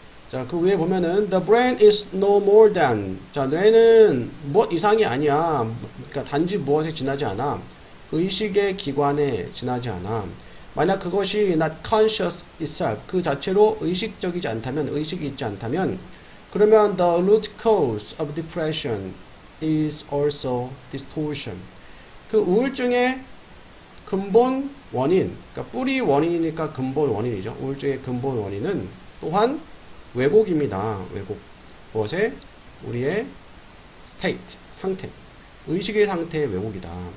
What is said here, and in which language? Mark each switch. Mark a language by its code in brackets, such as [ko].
[en] 자, [ko] 그 위에 보면은 [en] the brain is no more than. [ko] 자, 뇌는 뭐 이상이 아니야. 그러니까 단지 무엇에 지나지 않아. 의식의 기관에 지나지 않아. 만약 그것이 [en] not conscious itself, [ko] 그 자체로 의식적이지 않다면, 의식이 있지 않다면, 그러면 [en] the root cause of depression is also distortion. [ko] 그 우울증의 근본 원인, 그러니까 뿌리 원인이니까 근본 원인이죠. 우울증의 근본 원인은 또한 왜곡입니다. 왜곡. 무엇에? 우리의 state, 상태. 의식의 상태의 왜곡이다.